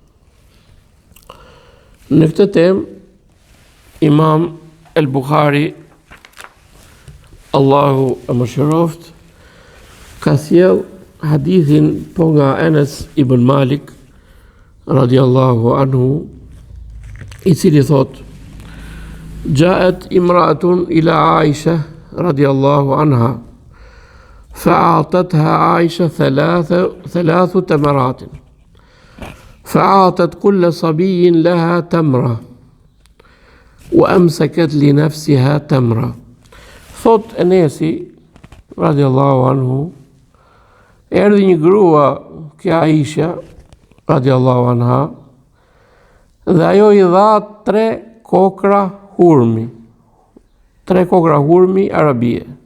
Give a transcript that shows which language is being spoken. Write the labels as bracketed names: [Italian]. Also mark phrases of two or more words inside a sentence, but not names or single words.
[Albanian] Në këtë temë Imam El Bukhari, Allahu e mëshiroft, ka sjell hadithin po nga Enes ibn Malik [Arabic] رضي الله عنه, [Albanian] i cili thot: [Arabic] جاءت امرأة إلى عائشة رضي الله عنها فأعطتها عائشة 3 تمرات, فأعطت كل صبي لها تمرة وأمسكت لنفسها تمرة. [Albanian] Thot Enesi [Arabic] رضي الله عنه, [Albanian] erdhi një grua kja Aisha [Arabic] رضي الله عنها, [Albanian] dhe ajo i dha 3 kokra hurmi, 3 kokra hurmi arabie,